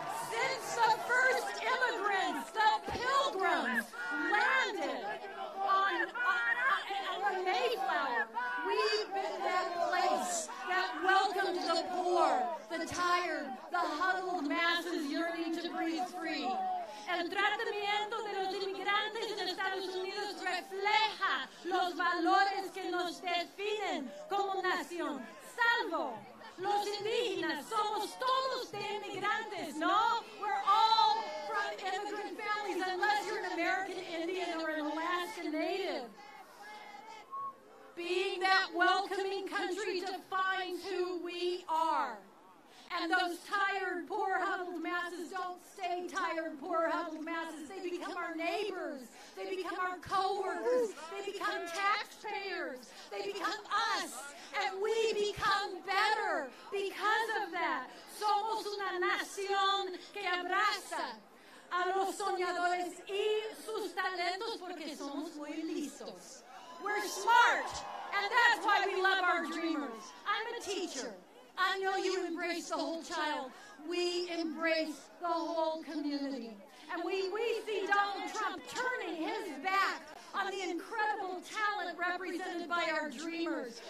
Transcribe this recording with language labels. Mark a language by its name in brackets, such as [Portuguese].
[English] Since the first immigrants, the Pilgrims, landed on the Mayflower, we've been that place that welcomed the poor, the tired, the huddled masses yearning to breathe free. [Spanish] El tratamiento de los inmigrantes en Estados Unidos refleja los valores que nos definen como nación. Salvo los indígenas, somos todos de inmigrantes, no? [English] We're all from immigrant families, unless you're an American Indian or an Alaska Native. Being that welcoming country defines who we are. And those tired, poor, huddled masses don't stay tired, poor, huddled masses. They become our neighbors. They become our co-workers. They become taxpayers. They become us. And we become better because of that. [Spanish] Somos una nación que abraza a los soñadores y sus talentos porque somos muy listos. [English] We're smart, and that's why we love our dreamers. I'm a teacher. I know you embrace the whole child. We embrace the whole community. And we see Donald Trump turning his back on the incredible talent represented by our dreamers.